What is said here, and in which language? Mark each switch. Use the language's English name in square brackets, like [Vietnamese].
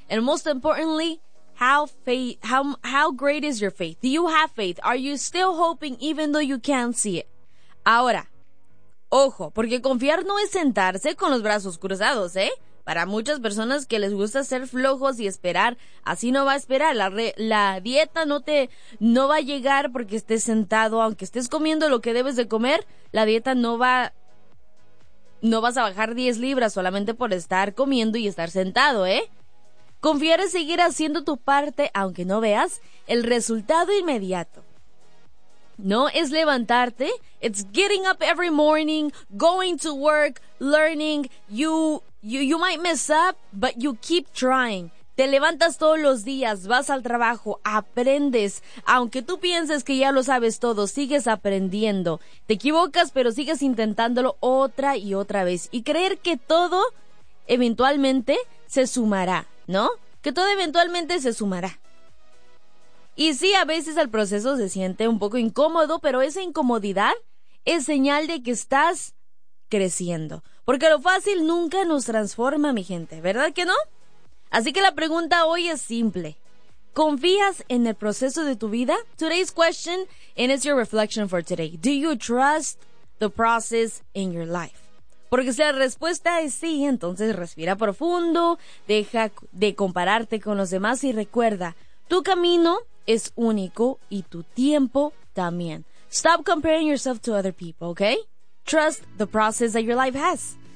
[English] And most importantly, How great is your faith? Do you have faith? Are you still hoping even though you can't see it? [Spanish] Ahora, ojo, porque confiar no es sentarse con los brazos cruzados, ¿eh? Para muchas personas que les gusta ser flojos y esperar, así no va a esperar. La dieta no va a llegar porque estés sentado. Aunque estés comiendo lo que debes de comer, la dieta no vas a bajar 10 libras solamente por estar comiendo y estar sentado, ¿eh? Confiar en seguir haciendo tu parte, aunque no veas el resultado inmediato. No es levantarte. [English] It's getting up every morning, going to work, learning. You might mess up, but you keep trying. [Spanish] Te levantas todos los días, vas al trabajo, aprendes. Aunque tú pienses que ya lo sabes todo, sigues aprendiendo. Te equivocas, pero sigues intentándolo otra y otra vez. Y creer que todo eventualmente se sumará. ¿No? Que todo eventualmente se sumará. Y sí, a veces el proceso se siente un poco incómodo, pero esa incomodidad es señal de que estás creciendo. Porque lo fácil nunca nos transforma, mi gente, ¿verdad que no? Así que la pregunta hoy es simple. ¿Confías en el proceso de tu vida? [English] Today's question, and it's your reflection for today. Do you trust the process in your life? [Spanish] Porque si la respuesta es sí, entonces respira profundo, deja de compararte con los demás y recuerda, tu camino es único y tu tiempo también. [English] Stop comparing yourself to other people, okay? Trust the process that your life has.